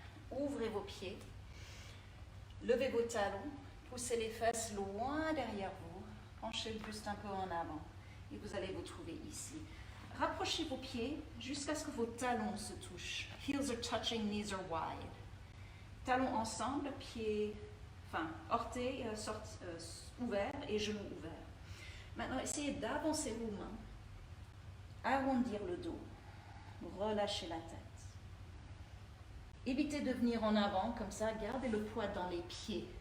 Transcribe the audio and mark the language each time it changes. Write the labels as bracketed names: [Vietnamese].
[French] ouvrez vos pieds, levez vos talons, poussez les fesses loin derrière vous, penchez le buste un peu en avant et vous allez vous trouver ici. Rapprochez vos pieds jusqu'à ce que vos talons se touchent. [English] Heels are touching, knees are wide. [French] Talons ensemble, pieds, orteils ouverts et genoux ouverts. Maintenant, essayez d'avancer vos mains, arrondir le dos, relâchez la tête. Évitez de venir en avant, comme ça, gardez le poids dans les pieds.